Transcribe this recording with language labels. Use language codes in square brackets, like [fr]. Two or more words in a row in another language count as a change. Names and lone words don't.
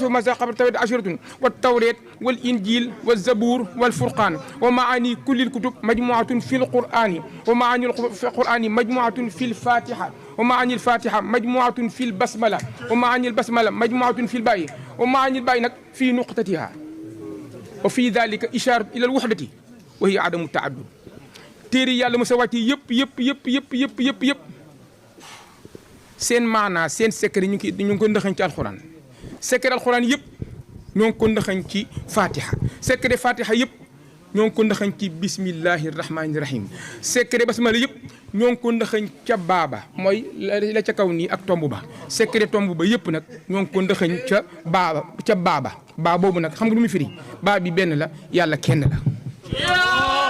[ar] موسى قبل التوراة 10 والتوراة والإنجيل والزبور والفرقان ومعاني كل الكتب مجموعة في القرآن ومعاني في القرآن مجموعة في الفاتحة ومعاني الفاتحة مجموعة في البسملة ومعاني البسملة مجموعة في الباء ومعاني الباء في نقطتها وفي ذلك إشارة إلى الوحدة وهي عدم التعدد [wo] téere yàlla mos a wàcc yëpp seen maanaa seen secret ñu ngi ko ndaxañ ci alxuraan secret alxuraan yëpp ñoo ngi ko ndaxañ ci fatiha secret fatiha yëpp ñoo ngi ko ndaxañ ci [ar] بسم الله الرحمن الرحيم [wo] secret basmala yëpp ñoo ngi ko ndaxañ ca baaba mooy la ca kaw nii ak tomb ba secret tomb ba yëpp nag ñoo ngi ko ndaxañ ca baaba baa boobu nag xam nga lu muy firi baa bi benn la yàlla kenn la